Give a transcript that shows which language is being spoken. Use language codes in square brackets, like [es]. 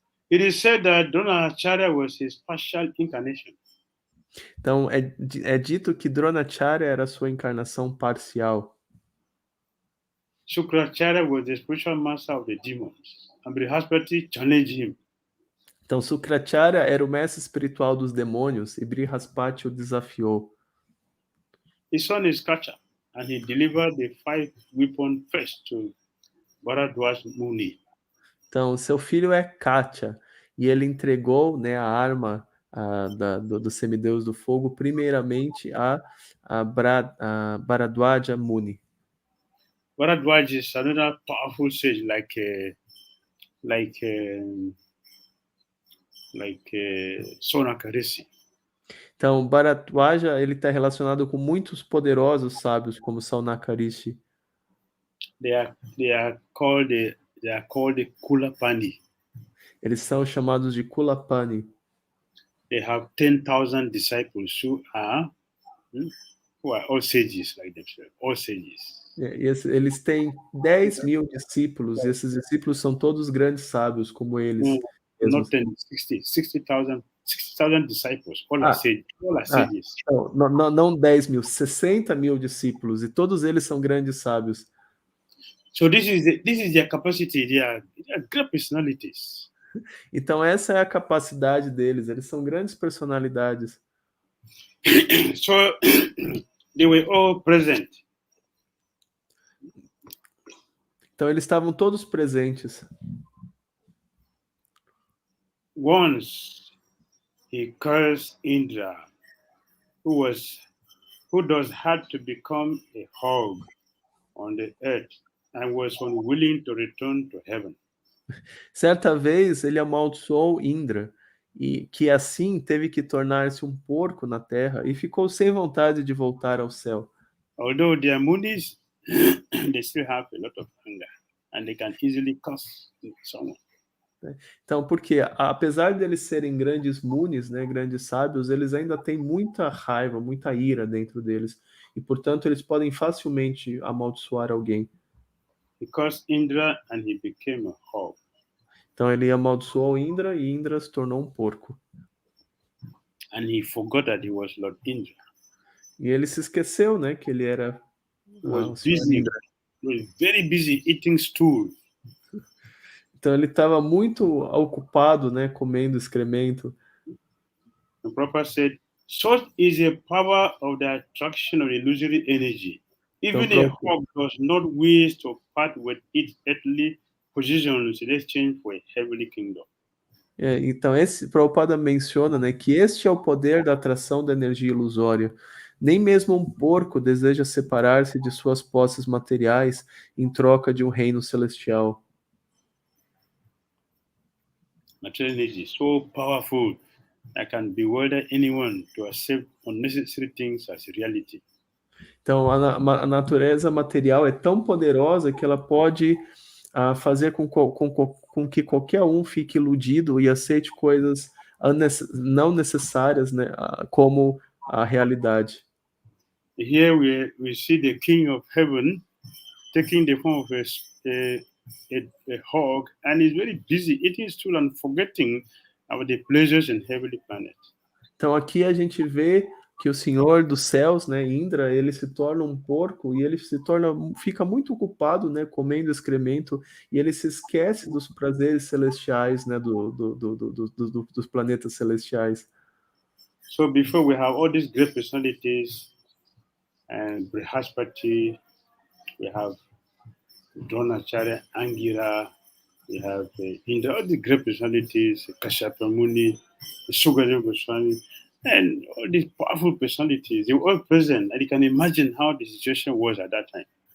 [en] It is said that Dronacharya was his partial incarnation. [pt] Então é dito que Dronacharya era sua encarnação parcial. [en] Shukracharya was the spiritual master of the demons, and Brihaspati challenged him. [pt] Então Shukracharya era o mestre espiritual dos demônios e Brihaspati o desafiou. [en] His son is Kacha, and he delivered the 5 weapons first to Bharadwaj Muni. [pt] Então, seu filho é Katya, e ele entregou, né, a arma do semideus do fogo, primeiramente a Bharadwaja Muni. [en] Bharadwaj is another powerful sage, like Sonaka Rishi. [pt] Então, Bharadwaja, ele está relacionado com muitos poderosos sábios, como Saunaka Rishi. [en] They are called Kulapani. [pt] Eles são chamados de Kulapani. [en] They have 10,000 disciples who are all sages like themselves, all sages. [pt] Eles têm 10.000 discípulos, e esses discípulos são todos grandes sábios, como eles. [en] Not 10, 60,000 disciples, all are sages. [pt] Não 10.000, 60.000 discípulos, e todos eles são grandes sábios. [en] So this is their capacity. They are great personalities. [pt] Então essa é a capacidade deles. Eles são grandes personalidades. [en] So they were all present. [pt] Então eles estavam todos presentes. [en] Once he cursed Indra, who thus had to become a hog on the earth and was unwilling to return to heaven. [pt] Certa vez ele amaldiçoou Indra, e que assim teve que tornar-se um porco na terra e ficou sem vontade de voltar ao céu. [en] Although they are munis, they still have a lot of anger and they can easily curse someone. [pt] Então, porque apesar de eles serem grandes munis, né, grandes sábios, eles ainda têm muita raiva, muita ira dentro deles. E, portanto, eles podem facilmente amaldiçoar alguém. [en] Because Indra and he became a hog. [pt] Então, ele amaldiçoou Indra e Indra se tornou um porco. [en] And he forgot that he was Lord Indra. [pt] E ele se esqueceu, né, que ele era [en] was very busy eating stool. [pt] Então ele estava muito ocupado, né, comendo excremento. [en] The Prabhupada said, such is the power of the attraction of illusory energy. Even a hog does not wish to part with its earthly positions in exchange for a heavenly kingdom. [pt] Então esse Prabhupada menciona, né, que este é o poder da atração da energia ilusória. Nem mesmo um porco deseja separar-se de suas posses materiais em troca de um reino celestial. [en] Material energy is so powerful that can bewilder anyone to accept unnecessary things as reality. [pt] Então a natureza material é tão poderosa que ela pode fazer com que qualquer um fique iludido e aceite coisas não necessárias, né, como a realidade. [en] Here we see the King of Heaven taking the form of a hog, and he's very busy eating stool and forgetting about the pleasures in heavenly planet. [pt] Então aqui a gente vê que o Senhor dos Céus, né, Indra, ele se torna um porco e ele fica muito ocupado, né, comendo excremento, e ele se esquece dos prazeres celestiais, né, dos planetas celestiais. [en] So before we have all these great personalities, and Brihaspati, we have Dronacharya, Angira, we have Indra, all the great personalities, Kashyapa Muni, Sukadeva Goswami, and all these powerful personalities, they were all present, and you can imagine how the situation was at that time.